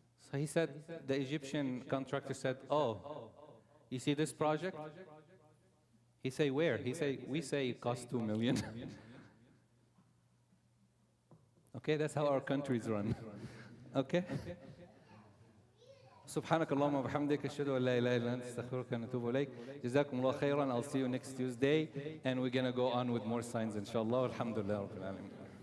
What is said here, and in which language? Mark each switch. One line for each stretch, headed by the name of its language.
English: So he said, the Egyptian contractor said, "Oh, you see this project?" He say, "Where?" He say, "We say it costs 2 million." Okay, that's how our countries run. Okay?
Arabic: سبحانك اللهم وبحمدك أشهد أن لا إله إلا أنت أستغفرك ونتوب إليك. جزاكم الله خيرا.
English: I'll see you next Tuesday and we're going to go on with more signs inshallah.
Arabic: Alhamdulillah Rabbil Alamin.